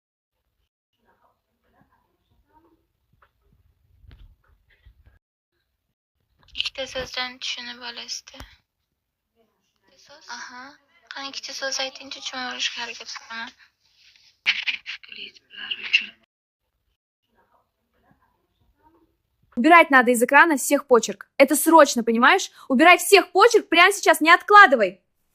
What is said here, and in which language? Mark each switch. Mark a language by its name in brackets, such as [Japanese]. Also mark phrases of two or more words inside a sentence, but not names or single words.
[Uzbek] Ikkita so'zdan tushunib olasizda. Aha. Qani ikkita so'z aytingchi, tushunib olishga harakat qilaman. Kliplar uchun. [Russian] Убирать надо из экрана всех почерк. Это срочно, понимаешь? Убирай всех почерк прямо сейчас, не откладывай.